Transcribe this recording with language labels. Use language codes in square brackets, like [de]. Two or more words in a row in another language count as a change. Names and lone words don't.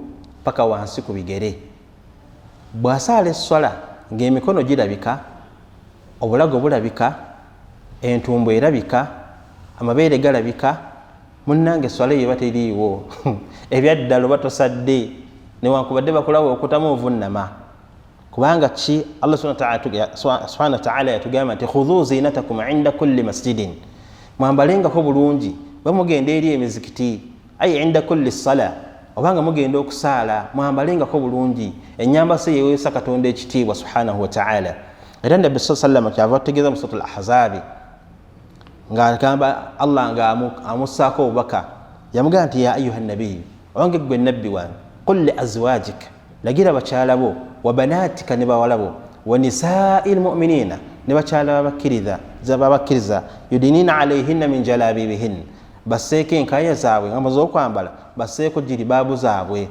[lg] paka wansi ku bigere bw'asaala esswala ng'emikono girabika obulago bulabika entumbu erabika amabeere galabika munnange esswala eyo eba teriiwo ebyaddala oba tosadde newankubadde bakulawo okutamu ovunnama kubanga ki Allah [ar] سبحانه وتعالى [lg] yatugamba nti [ar] خذوا زينتكم عند كل مسجد, [lg] mwambalengako bulungi bwe mugenda eri emizikiti, [ar] أي عند كل صلاة, [lg] obanga mugenda okusaala mwambalengako bulungi. Ennyambala yeweesa Katonda ekitiibwa [ar] سبحانه وتعالى. [lg] Era Nabbi [ar] صلى الله عليه [lg] kyava tutegeeza mu suratul Ahzab ng'agamba Allah ng'amussaako obubaka, yamugamba nti [ar] يا أيها النبي, [lg] owange gwe nabbi wange, [ar] قل لأزواجك, [lg] lagira bakyala bo, [ar] وبناتك [lg] ne bawala bo, [ar] ونساء المؤمنين [lg] ne bakyala babakkiriza, [ar] يدنين عليهن من جلابيبهن, [lg] basseeko enkaya zaabwe nga z'okwambala, basseeko jiribaabu zaabwe.